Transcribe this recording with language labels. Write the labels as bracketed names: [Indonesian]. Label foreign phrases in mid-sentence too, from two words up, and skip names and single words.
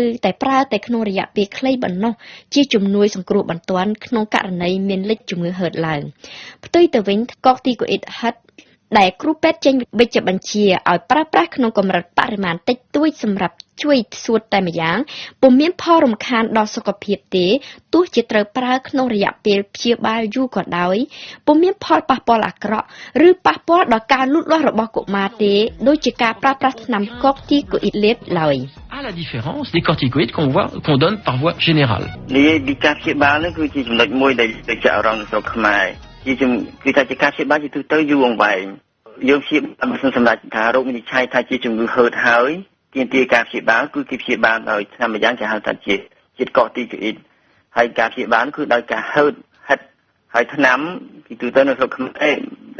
[Khmer] តែប្រើតែក្នុងរយៈពេលខ្លីប៉ុណ្ណោះជាជំនួយសង្គ្រោះបន្ទាន់ក្នុងករណីមានលេចជំងឺហឺតឡើងផ្ទុយទៅវិញកូទីកូអ៊ីតហិតដែលគ្រូពេទ្យចេញវិជ្ជាបញ្ជាឲ្យប្រើប្រាស់ក្នុងកម្រិតបរិមាណតិចតួចសម្រាប់ជួយសួតតែម្យ៉ាងពុំមានផលរំខានដល់សុខភាពទេទោះជាត្រូវប្រើក្នុងរយៈពេលព្យាបាលយូរក៏ដោយពុំមានផលប៉ះពាល់អាក្រក់ឬប៉ះពាល់ដល់ការលូតលាស់របស់កុមារទេដូចជាការប្រើប្រាស់ថ្នាំកូទីកូអ៊ីតលេបឡើយ [French] À la différence des corticoïdes qu'on donne par voie générale. [Khmer] នេះពីការព្យាបាលនេះគឺជាចំណុចមួយដែលចាក់អារម្មណ៍ស្រុកខ្មែរគឺថាជាការព្យាបាលជាទូទៅយូរអង្វែងយើងព្យាបាលមិនសម្រាប់ថារោគវិនិច្ឆ័យថាជាជំងឺហឺតហើយទាមទារការព្យាបាលគឺគេព្យាបាលដោយថ្នាំម្យ៉ាងគេហៅថាជាតិកូទីកូអ៊ីតហើយការព្យាបាលគឺដោយការហឺតហើយថ្នាំពីទូទៅនៅស្រុកខ្មែរឥ